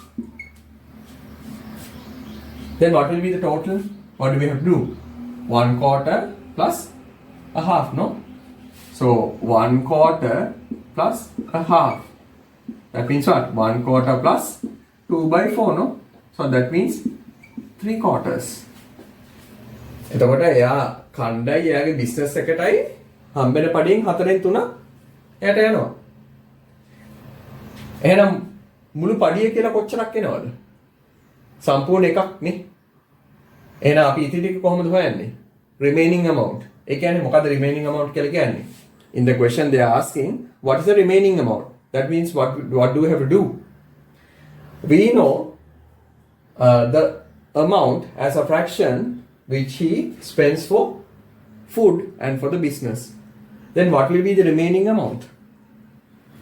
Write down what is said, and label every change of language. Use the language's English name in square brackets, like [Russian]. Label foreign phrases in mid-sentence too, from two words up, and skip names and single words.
[English] Then what will be the total? What do we have to do? 1 quarter plus a half, no? So 1 quarter plus a half. That means what? 1 quarter plus 2 by 4, no? So that means 3 quarters. [Sinhala] එතකොට එයා කණ්ඩායි එයාගේ බිස්නස් එකටයි හම්බෙන පඩියෙන් 4න් 3ක් එයාට යනවා. එහෙනම් මුළු පඩිය කියලා කොච්චරක් එනවද? සම්පූර්ණ එකක් නේ. එහෙනම් අපි ඉතිරි ටික කොහොමද හොයන්නේ? [English] Remaining amount. [Sinhala] ඒ කියන්නේ මොකද [English] remaining amount [Sinhala] කියලා කියන්නේ? [English] In the question they are asking, what is the remaining amount? That means what do we have to do? We know the amount as a fraction which he spends for food and for the business. Then what will be the remaining amount?